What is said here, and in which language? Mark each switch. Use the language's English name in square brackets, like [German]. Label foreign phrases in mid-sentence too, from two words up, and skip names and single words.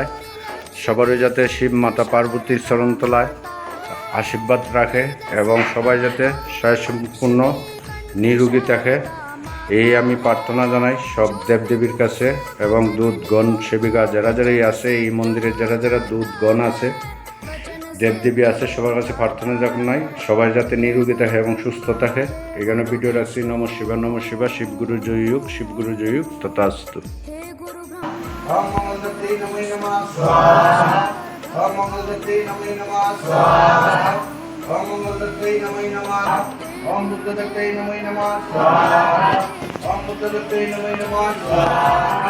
[Bangla] সবারই যাতে শিব মাতা পার্বতীর চরণতলায় আশীর্বাদ রাখে এবং সবাই যাতে সম্পূর্ণ নিরোগী থাকে, এই আমি প্রার্থনা জানাই সব দেবদেবীর কাছে। এবং দুধগণ সেবিকা যারা যারাই আছে এই মন্দিরে, যারা যারা দুধগণ আছে, দেবদেবী আছে, সবার কাছে প্রার্থনা জানাই সবাই যাতে নিরোগী থাকে এবং সুস্থ থাকে। এখানে ভিডিও রাখছি। [Sanskrit] নম শিবা, নম শিবা। [Bangla] শিবগুরু জয়ুগ, শিবগুরু জয়ুগ, তথাস্তু। [Sanskrit] ओम मंगलदेवते नमः नमः स्वाहा। ओम मंगलदेवते नमः नमः स्वाहा। ओम मंगलदेवते नमः नमः। ओम बुद्धदेवते नमः नमः स्वाहा। ओम बुद्धदेवते नमः नमः स्वाहा।